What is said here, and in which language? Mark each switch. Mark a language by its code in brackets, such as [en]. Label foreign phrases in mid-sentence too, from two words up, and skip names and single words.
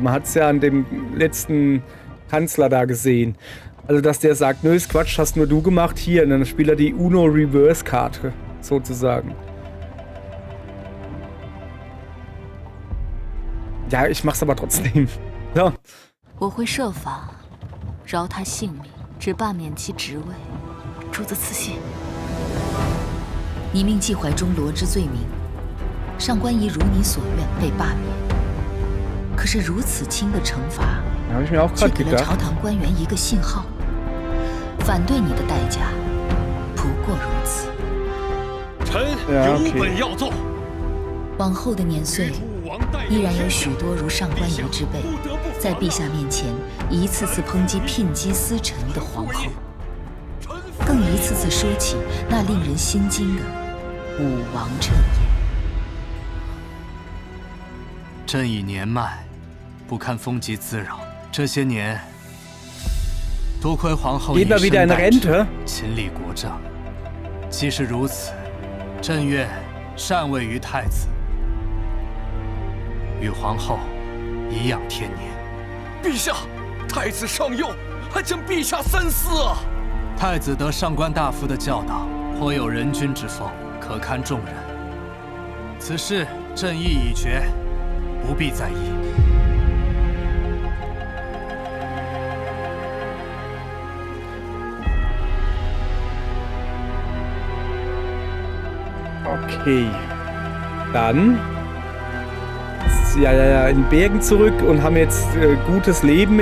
[de] Man hat es ja an dem letzten Kanzler da gesehen. Also, dass der sagt, nö, ist Quatsch, hast nur du gemacht, hier. Und dann spielt er die Uno-Reverse-Karte, sozusagen. Ja, ich mach's aber trotzdem. So. [zh] 我会设法饶他性命，只罢免其职位。主子赐信。你命季怀中罗织罪名，上官仪如你所愿被罢免。可是如此轻的惩罚， [de] Habe ich mir auch [zh] 却 [de] gerade [zh] 给了 [de] gedacht. [zh] 朝堂官员一个信号，反对你的代价不过如此。臣有本要奏。往后的年岁，依然有许多如上官仪之辈，在陛下面前一次次抨击聘姬司臣的皇后，更一次次说起那令人心惊的武王谶言。朕已年迈，不堪风疾滋扰，这些年多亏皇后以 [de] Geht mal [zh] 身 [de] wieder in [zh] 代之， [de] Rente. [zh] 亲历国政。既是如此，朕愿禅位于太子，与皇后颐养天年。陛下，太子尚幼，还请陛下三思啊！太子得上官大夫的教导，颇有人君之风，可堪重任。此事朕意已决，不必在意。 [de] Okay. Dann. Ja, in den Bergen zurück und haben jetzt gutes Leben.